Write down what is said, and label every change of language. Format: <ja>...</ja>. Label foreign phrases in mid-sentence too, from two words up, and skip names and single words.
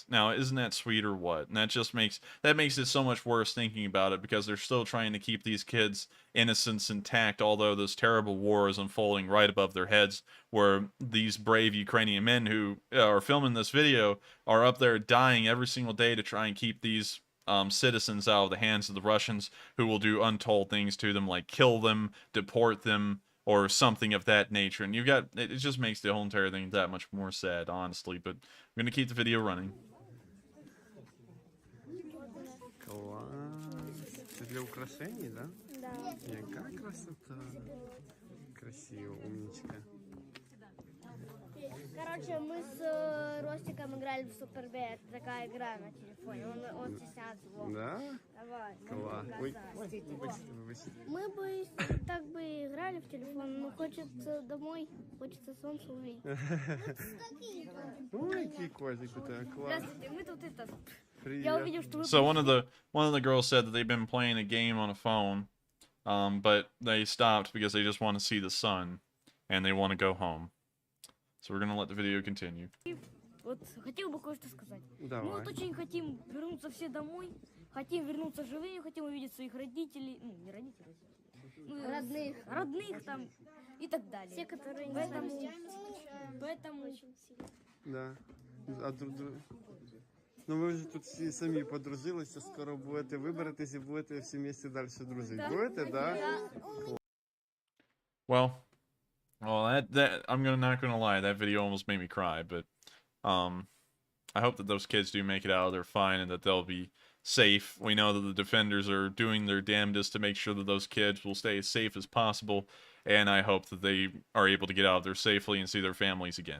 <en>Now, isn't that sweet or what? And that makes it so much worse thinking about it, because they're still trying to keep these kids' innocence intact, although this terrible war is unfolding right above their heads, where these brave Ukrainian men who are filming this video are up there dying every single day to try and keep these citizens out of the hands of the Russians, who will do untold things to them, like kill them, deport them, or something of that nature. And it just makes the whole entire thing that much more sad, honestly. But I'm going to keep the video running.</en> <ru>Класс.</ru> <uk>Це для украшений, да?</uk> <ru>Да. Яка красота. Красиво, умничка. Короче, мы с Ростиком играли в Супер Б. Это такая игра на телефоне. Он стесняется. Да? Давай.</ru> <uk>Класс. Ой, вибачте.</uk> <ru>Мы бы так бы играли в телефон, но хочется домой, хочется солнце увидеть.</ru> <uk>Ой, який котик у тебе, клас.</uk> <ru>Здравствуйте, мы тут это... Привет. Я увидел, что вы...</ru> <en>So one of the girls said that they've been playing a game on a phone, but they stopped because they just want to see the sun, and they want to go home. So we're going to let the video continue.</en> <ru>Вот хотел бы кое-что сказать. Давай. Мы вот очень хотим вернуться все домой, хотим вернуться живыми, хотим увидеть своих родителей, ну, не родителей, родных там и так далее. Все, которые поэтому... Да.</ru> <uk>А ну ви вже тут всі самі подружилися, скоро будете виберетесь і будете всі місці далі дружити.</uk> <ru>Будете, да?</ru> <en>Well, that not gonna lie, that video almost made me cry, but I hope that those kids do make it out of there fine and that they'll be safe. We know that the defenders are doing their damnedest to make sure that those kids will stay as safe as possible, and I hope that they are able to get out of there safely and see their families again.</en>